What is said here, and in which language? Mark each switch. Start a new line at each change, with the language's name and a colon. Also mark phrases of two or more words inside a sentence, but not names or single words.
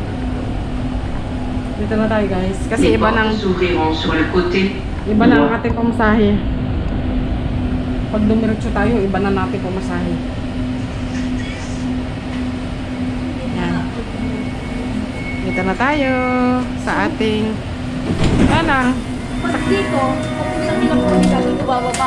Filipino: Dito na tayo guys. Kasi
French: Les
Filipino: iba nang
French: portes s'ouvriront sur le côté
Filipino: iba na ang
French: droit.
Filipino: ating pamasahe. Pag dumiretso tayo, iba na natin pamasahe. Yan. Dito na tayo sa ating lang. Pag dito, kung saan nila po dito bababa.